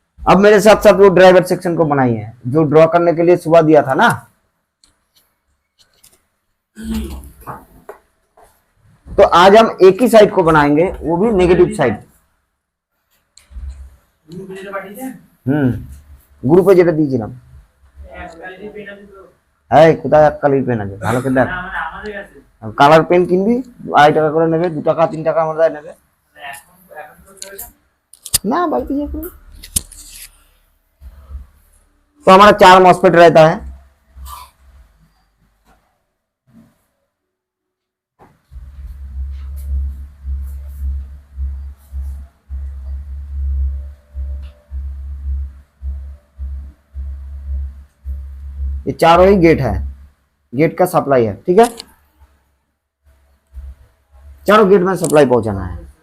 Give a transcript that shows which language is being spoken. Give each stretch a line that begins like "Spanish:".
Hindi: अब मेरे साथ साथ वो ड्राइवर सेक्शन को बनाई है जो ड्रॉ करने के लिए सुबह दिया था ना, तो आज हम एक ही साइड को बनाएंगे, वो भी नेगेटिव साइड।
Bangla: গ্রুপে যেটা দিয়েছিলাম এই কোথায় কালার পেন আছে ভালো করে দেখ, কালার পেন কিনবি 2.5 টাকা করে নেবে, 2 টাকা 3 টাকা আমাদের নেবে না
Hindi: बाकी ये कोई। तो हमारा 4 मॉस्फेट रहता है, ये चारों ही गेट है, गेट का सप्लाई है, ठीक है, चारों गेट में सप्लाई पहुंचाना है।